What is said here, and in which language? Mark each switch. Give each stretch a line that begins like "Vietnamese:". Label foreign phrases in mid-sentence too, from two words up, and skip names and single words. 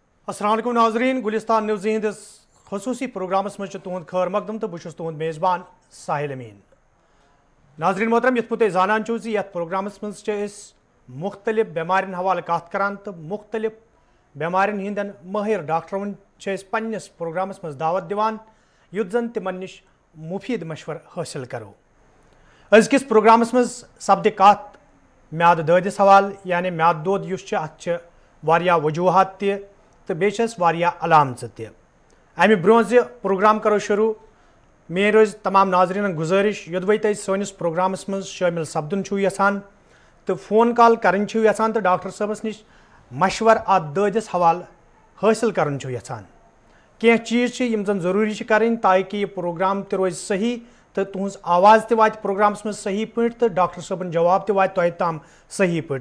Kashmiri: السلام علیکم ناظرین، گلستان نیوز ہندس خصوصی پروگرامس مجھ تہد خیر مقدم تو بہت تہد میزبان ساحل امین۔ ناظرین محترم، یت پہ زانان چھو یت پروگرامس مز مختلف بیمارین حوالہ کت کران تو مختلف بیمارین ہندین ماہر ڈاکٹرون پنس پروگرامس مز دعوت دیوان یت زن تمن نش مفید مشور حاصل کرو۔ ازکس پروگرامس مز سپدِ کت میاد دٲدِس حوالہ، یعنی میاد دود یس ات واریاہ وجوہات تہ تو بیس واریاہ علامژ تہ۔ امہ برونٛہہ پروگرام کرو شروع، میری روز تمام ناظرین گزارش یودوے تُہۍ سٲنِس پروگرامس مز شٲمِل سپدُن چھُو یژھان تو فون کال کرٕنۍ چھِو یژھان تو ڈاکٹر صٲبس نش مشور ات دٲدِس حوالہ حٲصل کرُن چھِو یژھان۔ کینٛہہ چیٖز چھِ یِم زن ضروٗری چھِ کرٕنۍ تاکہ یہ پروگرام تہِ روزِ صحیح تو تُہنٛز آواز تہِ واتہِ پروگرامس مز صحیح پٲٹھۍ تو ڈاکٹر صٲبن جواب تہِ واتہِ تۄہہِ تام صحیح پٲٹھۍ۔